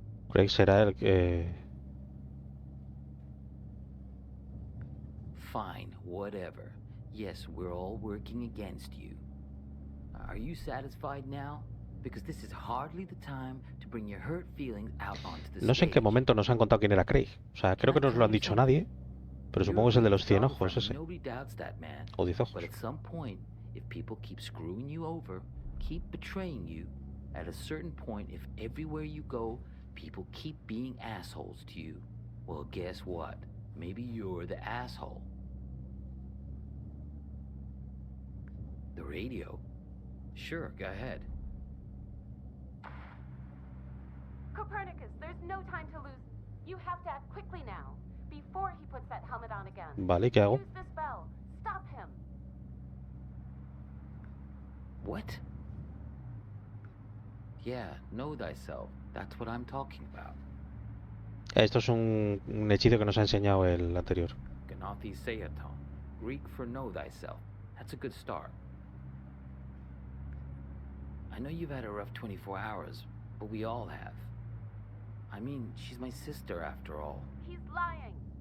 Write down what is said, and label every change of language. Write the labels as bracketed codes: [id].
[es] Craig será el que... [en] Fine, whatever. Yes, we're all working against you. Are you satisfied now? Because this is hardly the time to bring your hurt feelings out onto the stage. [es] No sé en qué momento nos han contado quién era Craig. O sea, creo que no nos lo han dicho nadie. Pero supongo que es el de los 100 ojos ese. [en] Nobody doubts that, man. [es] O 10 ojos. [en] But at some point, if people keep screwing you over, keep betraying you, at a certain point, if everywhere you go, people keep being assholes to you, well, guess what? Maybe you're the asshole. The radio? Sure, go ahead. Copernicus, there's no time to lose. You have to act quickly now, before he puts that helmet on again. [es] Vale, ¿qué hago? [en] Use this bell. Stop him. What? Yeah, know thyself. That's what I'm talking about. [es] Esto es un hechizo que nos ha enseñado el anterior. [en] Ganathi Seaton, Greek for know thyself. That's a good start. I know you've had a rough 24 hours, but we all have. I mean, she's my sister after all. He's lying.